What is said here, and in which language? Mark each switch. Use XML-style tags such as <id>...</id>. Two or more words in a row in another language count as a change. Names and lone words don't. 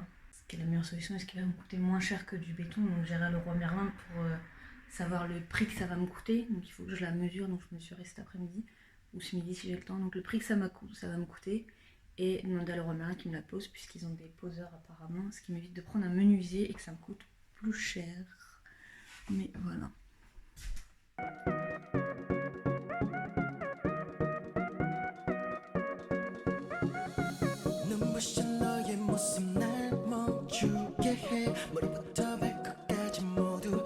<fr>Ce qui est la meilleure solution et ce qui va me coûter moins cher que du béton. Donc j'irai à Leroy Merlin pour savoir le prix que ça va me coûter. Donc il faut que je la mesure, donc je mesurerai cet après-midi. Ou ce midi si j'ai le temps, donc le prix que ça va me coûter et demander à Leroy Merlin qui me la pose, puisqu'ils ont des poseurs apparemment, ce qui m'évite de prendre un menuisier et que ça me coûte plus cher. Mais voilà.</fr> <ko>눈부신 너의 모습 날 멈추게 해 머리부터 발끝까지 모두</ko>